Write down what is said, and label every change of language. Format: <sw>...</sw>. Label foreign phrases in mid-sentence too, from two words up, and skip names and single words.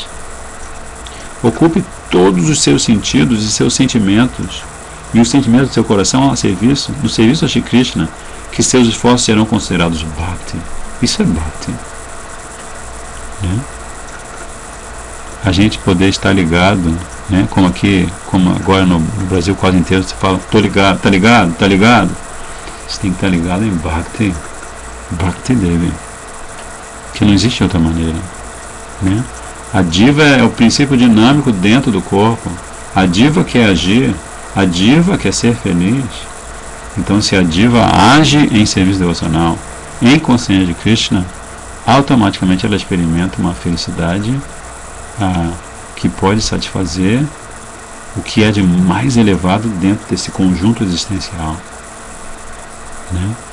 <pt>Ocupe todos os seus sentidos e seus sentimentos e os sentimentos do seu coração no serviço a Shri Krishna, que seus esforços serão considerados bhakti. Isso é bhakti, né? A gente poder estar ligado, né? Como agora no Brasil quase inteiro você fala, tô ligado, tá ligado, tá ligado. Você tem que estar ligado em bhakti, bhakti Devi, que não existe outra maneira, né? A diva é o princípio dinâmico dentro do corpo. A diva quer agir, a diva quer ser feliz. Então, se a diva age em serviço devocional, em consciência de Krishna, automaticamente ela experimenta uma felicidade que pode satisfazer o que é de mais elevado dentro desse conjunto existencial, né?</pt>